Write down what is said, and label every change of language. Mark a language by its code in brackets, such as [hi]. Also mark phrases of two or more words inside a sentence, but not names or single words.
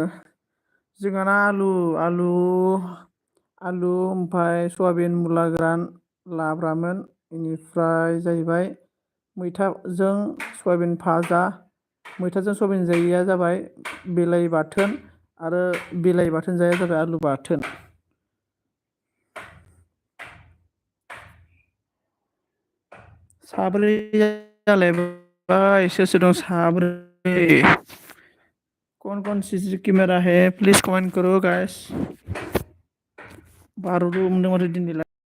[brx] जोंहाना आलु ओमफ्राय सयाबिन मुला गोरान लाब्रामोन बेनिफ्राय जाहैबाय मैथाजों सयाबिन भाजा मैथाजों सयाबिन जायैया जाबाय बिलाइ बाथोन आरो बिलाइ बाथोन जायैया जाबाय आलु बाथोन। साब्रै जालायबाय सोर सोर दं साब्रै [hi] कौन सीसी कैमरा है प्लिज कमेंट करो गाइस। [brx] 12 मोनदों माथो दिनैलाय।